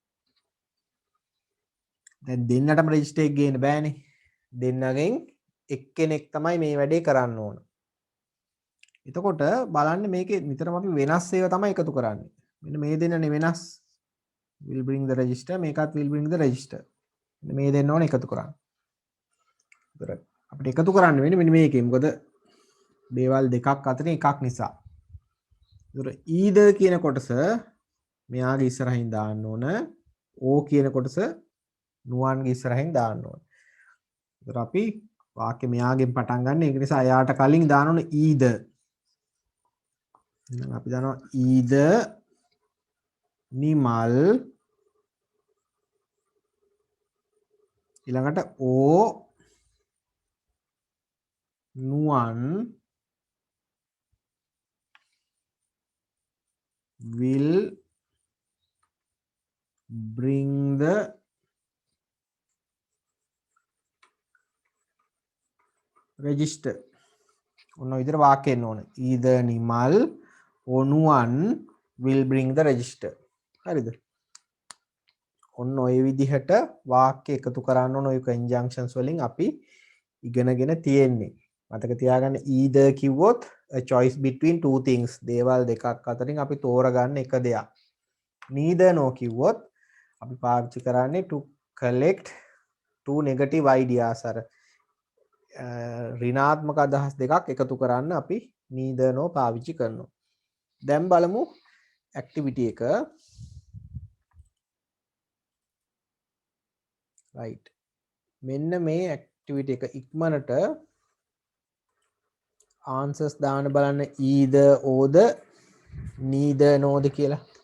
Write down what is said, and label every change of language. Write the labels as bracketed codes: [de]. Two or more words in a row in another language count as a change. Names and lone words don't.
[si] දැන් දෙන්නටම register එක ගේන්න බෑනේ දෙන්නගෙන් එක්කෙනෙක් තමයි මේ වැඩේ කරන්න ඕන එතකොට බලන්න මේකේ නිතරම අපි වෙනස් ඒවා තමයි එකතු කරන්නේ මෙන්න මේ දෙන්නනේ වෙනස් [en] will bring the register [si] මේකත් [en] will bring the register [si] මේ දෙන්න ඕනේ එකතු කරන්න අපිට එකතු කරන්න වෙන්නේ මෙන්න මේකේ මොකද දේවල් දෙකක් අතරින් එකක් නිසා. ඒතර either කියන කොටස මෙයාගේ ඉස්සරහින් දාන්න ඕන. O කියන කොටස නුවන්ගේ ඉස්සරහින් දාන්න ඕන. ඒතර අපි වාක්‍ය මෙයාගෙන් පටන් ගන්න. ඒක නිසා එයාට කලින් දාන්න ඕන either. එහෙනම් අපි දානවා either නිමල් ඊළඟට O නුවන් [en] will bring the register [si] ඔන්න විදිහට වාක්‍ය එන්න ඕන [en] either නිමල් or nuwan will bring the register [si] හරිද ඔන්න ඔය විදිහට වාක්‍ය එකතු කරන්න ඕන ඔය conjunctions වලින් අපි ඉගෙනගෙන තියෙන්නේ මතක තියාගන්න either කිව්වොත් [en] a choice between two things [si] දේවල් දෙකක් අතරින් අපි තෝරගන්න එක දෙයක් [en] neither no [si] කිව්වොත් අපි පාවිච්චි කරන්නේ [en] to collect two negative ideas [si] අර ඍණාත්මක අදහස් දෙකක් එකතු කරන්න අපි [en] neither no [si] පාවිච්චි කරනවා දැන් බලමු activity එක right මෙන්න මේ activity එක ඉක්මනට answers දාන්න බලන්න [en] either or [si] ද [en] neither no [si] ද කියලා